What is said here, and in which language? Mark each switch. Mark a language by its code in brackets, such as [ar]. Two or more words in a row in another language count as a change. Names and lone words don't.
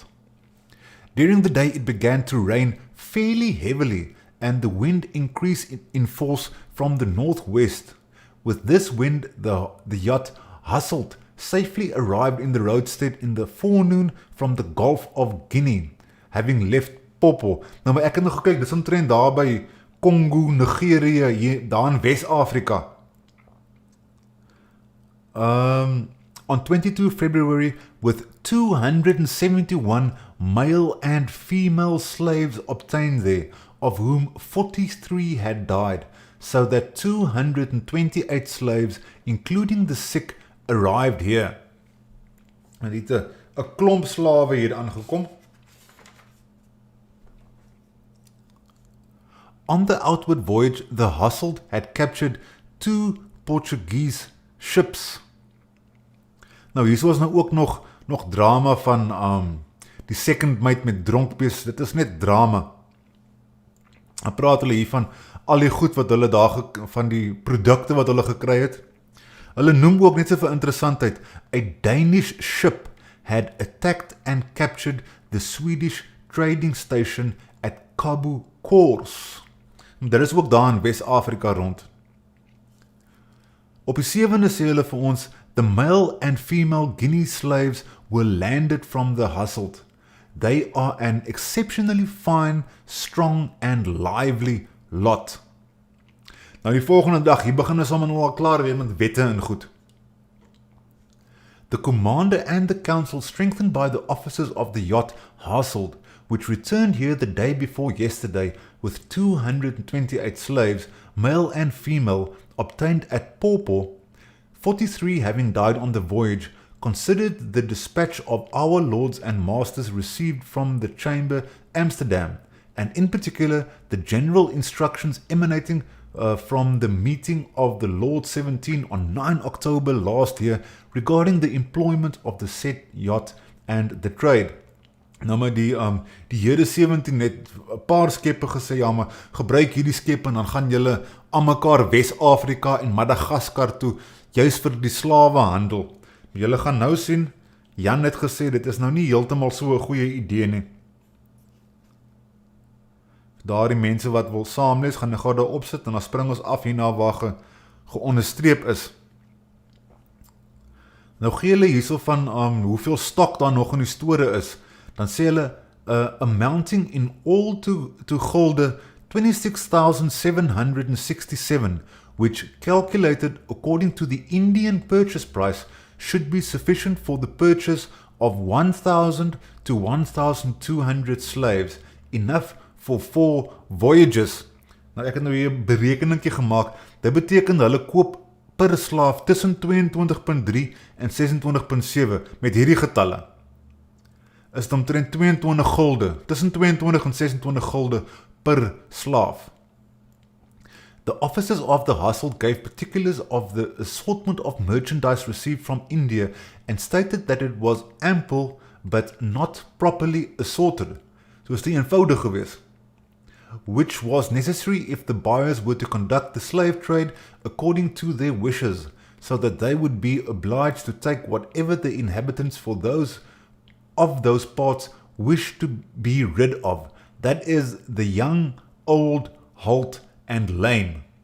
[en] During the day it began to rain fairly heavily, and the wind increased in force from the northwest. With this wind, the yacht hustled, safely arrived in the roadstead in the forenoon from the Gulf of Guinea, having left Popo. [af] Nou maar ek het nog gekyk, dis omtrent daar by Congo, Nigeria, daar in West-Afrika. [en] On 22 February, with 271 male and female slaves obtained there, of whom 43 had died, so that 228 slaves, including the sick, arrived here. [af] En dit het 'n klomp slawe hier aangekom. [en] On the outward voyage, the Hasselt had captured 2 Portuguese ships. [af] Nou hier was nou ook nog drama van die [en] second mate [af] met dronkbees. Dit is net drama. Dan praat hulle hier van al die goed wat hulle daar van die produkte wat hulle gekry het. Hulle noem ook net so vir interessantheid, [en] a Danish ship had attacked and captured the Swedish trading station at Cabo Coors. [af] Daar is ook daar in West-Afrika rond. Op die 7de sê hulle vir ons, [en] the male and female Guinea slaves were landed from the Hasselt. They are an exceptionally fine, strong and lively lot. [af] Nou die volgende dag, hier begin ons allemaal al klaar weer met wette en goed. [en] The commander and the council, strengthened by the officers of the yacht Hasselt, which returned here the day before yesterday with 228 slaves, male and female, obtained at Popo, 43 having died on the voyage, considered the dispatch of our lords and masters received from the chamber Amsterdam, and in particular the general instructions emanating from the meeting of the Lord 17 on 9 October last year regarding the employment of the said yacht and the trade. [af] Nou maar die Here 17 het 'n paar skepe gesê, ja maar gebruik hierdie skepe en dan gaan julle aan mekaar West-Afrika en Madagaskar toe, juis vir die slawehandel. Julle gaan nou sien, Jan het gesê, dit is nou nie heeltemal so 'n goeie idee nie. Daar die mense wat wil saamlees, gaan ek gou daar opsit en dan spring ons af hierna waar geonderstreep is. Nou gee hulle hierso van hoeveel stok daar nog in die store is. Dan sê hulle, [en] amounting in all to gulden 26,767, which calculated according to the Indian purchase price should be sufficient for the purchase of 1,000 to 1,200 slaves, enough for 4 voyages. [af] Nou ek het nou hier 'n berekeningkie gemaak, dit beteken hulle koop per slaaf tussen 22.3 en 26.7 met hierdie getalle. Is dit omtrent 22 gulden, tussen 22 en 26 gulden per slaaf. [en] The officers of the household gave particulars of the assortment of merchandise received from India and stated that it was ample but not properly assorted. [af] So is die eenvoudig geweest. [en] Which was necessary if the buyers were to conduct the slave trade according to their wishes, so that they would be obliged to take whatever the inhabitants for those of those parts wish to be rid of, that is, the young, old, halt, and lame.